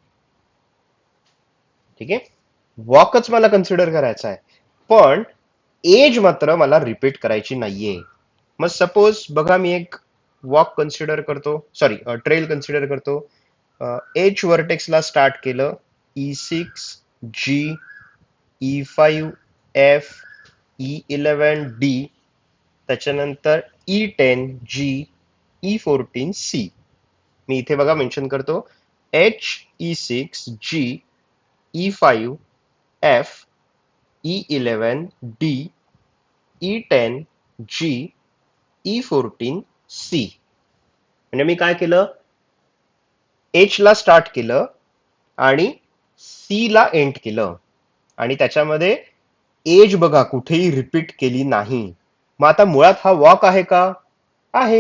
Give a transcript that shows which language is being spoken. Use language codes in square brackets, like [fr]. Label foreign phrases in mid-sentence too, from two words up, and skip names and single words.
[mr] ठीक आहे, वॉकच मला कन्सिडर करायचा आहे, पण एज मात्र मला रिपीट करायची नाहीये. मग सपोज बघा मी एक [en] walk consider [mr] करतो, [en] sorry trail consider [mr] करतो. एच व्हर्टेक्सला स्टार्ट केलं, E6 G, E5 F, E11 D, त्याच्यानंतर E10 G, E14 C. मी इथे बघा मेन्शन करतो, H, E6 G, E5 F, E11 D, E10 G, E14 C. म्हणजे मी काय केलं, एच ला स्टार्ट केलं आणि सी ला एंड केलं आणि त्याच्यामध्ये एज बघा कुठेही रिपीट केली नाही. मग आता मुळात हा वॉक आहे का? आहे.